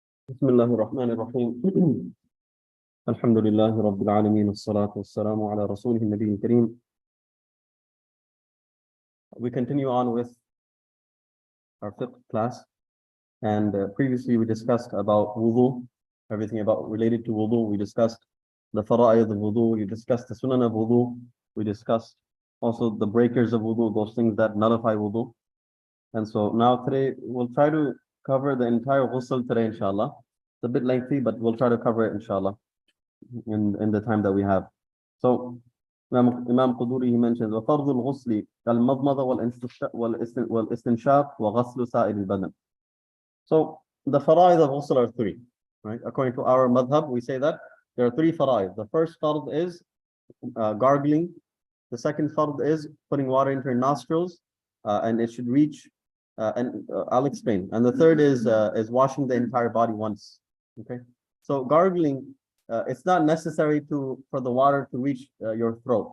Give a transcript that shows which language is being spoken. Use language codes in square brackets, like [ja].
[ar] بسم الله الرحمن الرحيم الحمد لله رب العالمين والصلاة والسلام على رسوله النبي الكريم. [en] We continue on with our fiqh class, and previously we discussed about wudu, everything about related to wudu. We discussed the fara'id of wudu, we discussed the sunan of wudu, we discussed also the breakers of wudu, those things that nullify wudu. And so now today we'll try to cover the entire ghusl today, inshallah. It's a bit lengthy, but we'll try to cover it, inshallah, in the time that we have. So Imam Quduri, he mentions [ar] وَفَرْضُ الْغُسْلِ كَالْمَضْمَضَ وَالْإِسْتِنْشَاقِ وَغَسْلُ سَائِرِ الْبَدَنِ. [en] So the fara'id of ghusl are three, right? According to our madhab, we say that there are three fara'id. The first fard is gargling. The second fard is putting water into your nostrils, and it should reach, I'll explain. And the third is washing the entire body once. Okay, so gargling, it's not necessary for the water to reach your throat.